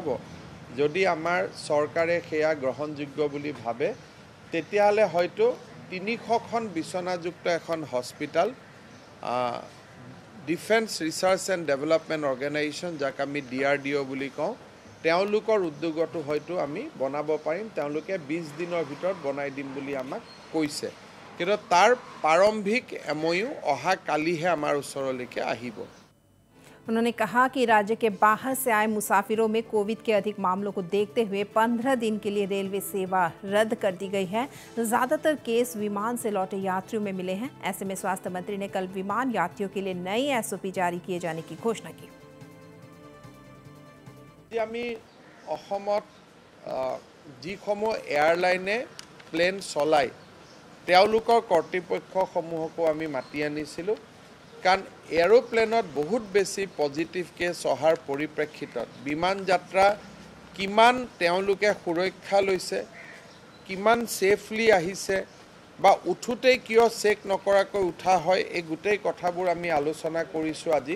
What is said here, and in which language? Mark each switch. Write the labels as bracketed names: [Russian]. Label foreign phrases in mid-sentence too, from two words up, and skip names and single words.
[Assamese] যদি আমাৰ চৰকাৰে সেয়া গ্ৰহণযোগ্য বুলি ভাবে তেতিয়াহ'লে হয়তো 300খন বিছনাযুক্ত এখন হস্পিটাল [English] Defence Research and Development Organisation [Assamese] যাক আমি DRDO বুলি কওঁ তেওঁলোকৰ উদ্যোগতো হয়তো আমি বনাব পাৰিম। তেওঁলোকে 20 দিনৰ ভিতৰত বনাই দিম বুলি আমাক কৈছে। কিন্তু তাৰ প্ৰাৰম্ভিক এমঅইউ অহা কালিহে আমাৰ ওচৰলৈকে আহিব। [Hindi] उन्होंने कहा कि राज्य के बाहर से आए मुसाफिरों में कोविड के अधिक मामलों को देखते हुए 15 दिन के लिए रेलवे सेवा रद्द कर दी गई है। ज़्यादातर केस विमान से लौटे यात्रियों में मिले हैं। ऐसे में स्वास्थ्य मंत्री ने कल विमान यात्रियों के लिए नई एसओपी जारी किए जाने की घोषणा की। [Assamese] আমি অসমত যিসমূহ এয়াৰলাইনে প্লেন চলায় তেওঁলোকৰ কৰ্তৃপক্ষসমূহকো আমি মাতি আনিছিলোঁ। কাৰণ এৰোপ্লেনত বহুত বেছি [English] positive case [Assamese] অহাৰ পৰিপ্ৰেক্ষিতত বিমান যাত্ৰা কিমান তেওঁলোকে সুৰক্ষা লৈছে, কিমান ছেফলি আহিছে বা উঠোতেই কিয় চেক নকৰাকৈ উঠা হয়, এই গোটেই কথাবোৰ আমি আলোচনা কৰিছোঁ আজি।